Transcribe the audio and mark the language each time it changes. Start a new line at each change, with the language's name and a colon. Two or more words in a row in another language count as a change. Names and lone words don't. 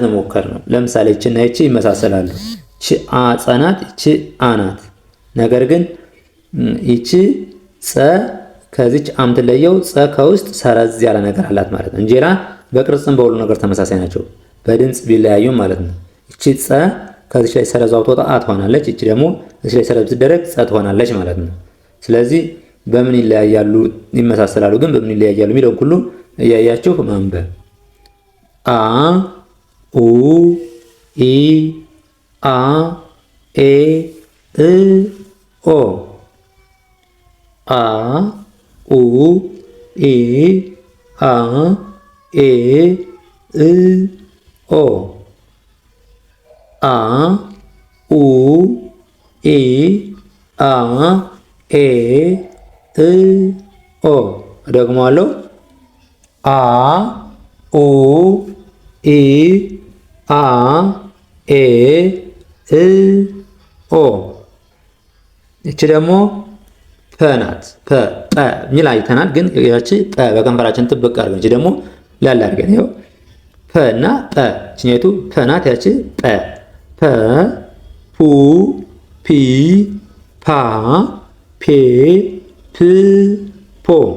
Amharic: መሞከር ነው። ለምሳሌ እቺና እቺ ይመሳሰላሉ። እቺ አ ጸ ናት፣ እቺ አ ናት። ነገር ግን እቺ ጸ ከዚች አም ትለየው ጸ ከውስጥ ሰረዝ ያለ ነገር አላት ማለት ነው። እንጀራ በቅርጽም በሁሉ ነገር ተመሳሳይ ናቸው፣ በድምጽ ቢለያዩም ማለት ነው። እቺ ጸ ከዚች ላይ ሰረዝ አውጥታ አ ትሆናለች። እቺ ደግሞ እዚህ ላይ ሰረዝ ብትደረግ ጸ ትሆናለች ማለት ነው። ስለዚህ በምን ይለያያሉ? ይመሳሰላሉ፣ ግን በምን ይለያያሉ የሚለው ሁሉ እያያችሁ ማንበብ። አ ኡ ኢ አ ኤ እ ኦ። አ ኡ ኢ አ ኤ እ ኦ። አ ኡ ኢ አ ኤ እ ኦ። ደግሞአለሁ። አ ኡ ኢ አ ኤ እ ኦ። እቺ ደግሞ ፐ ናት። ፐ ሚል አይተናል፣ ግን ያቺ ፐ በከንፈራችን ጥብቅ አድርገን፣ እቺ ደግሞ ላላ አድርገን ይኸው ፐ እና ፐ። እቺኛይቱ ፐ ናት፣ ያቺ ፐ። ፐ ፑ ፒ ፓ ፔ ፕ ፖ